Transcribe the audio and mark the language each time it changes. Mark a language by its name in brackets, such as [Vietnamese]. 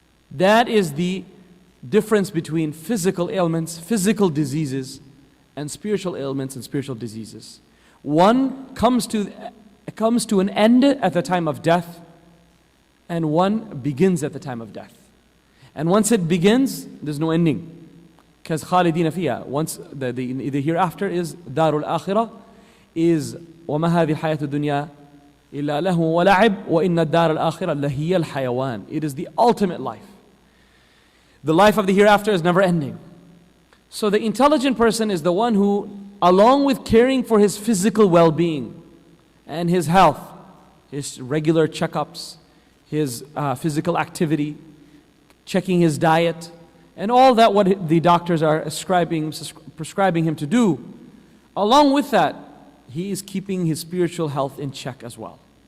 [English] That is the difference between physical ailments, physical diseases, and spiritual ailments and spiritual diseases. One comes to an end at the time of death, and one begins at the time of death. And once it begins, there's no ending. [Arabic] Because خالدين فيها, [English] once the hereafter is [Arabic] دار الآخرة, is وما هذه الحياة الدنيا إلا له ولعب وإن الدار الآخرة لهي الحيوان. [English] It is the ultimate life. The life of the hereafter is never ending. So the intelligent person is the one who, along with caring for his physical well-being and his health, his regular checkups, his physical activity, checking his diet, and all that what the doctors are prescribing him to do, along with that, he is keeping his spiritual health in check as well.